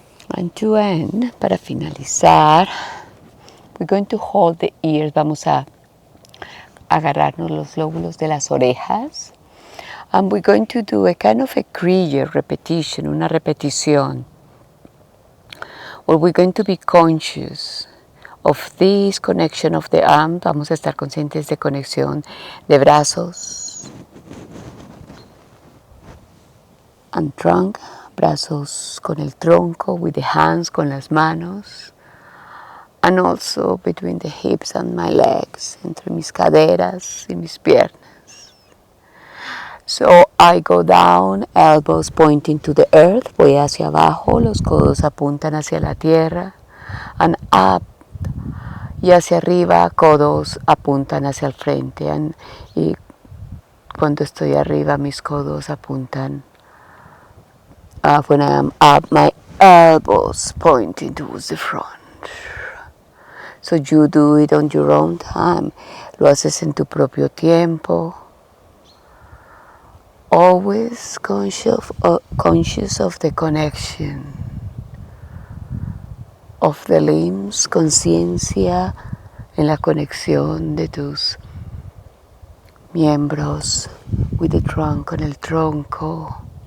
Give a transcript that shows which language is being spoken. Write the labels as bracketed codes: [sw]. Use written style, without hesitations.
[en] And to end, [es] para finalizar, [en] we're going to hold the ears. [es] Vamos a agarrarnos los lóbulos de las orejas. [en] And we're going to do a kind of a CREAR repetition, [es] una repetición. [en] or we're going to be conscious of this connection of the arm. [es] Vamos a estar conscientes de conexión de brazos [en] and trunk, [es] brazos con el tronco, [en] with the hands, [es] con las manos, [en] and also between the hips and my legs, [es] entre mis caderas y mis piernas. [en] So I go down, elbows pointing to the earth, [es] voy hacia abajo, los codos apuntan hacia la tierra, [en] and up, [es] y hacia arriba, codos apuntan hacia el frente, y cuando estoy arriba, mis codos apuntan. [en] When I am up, my elbows pointing towards the front. So you do it on your own time. [es] Lo haces en tu propio tiempo. [en] Always conscious of the connection of the limbs, [es] conciencia en la conexión de tus miembros, [en] with the trunk, [es] con el tronco,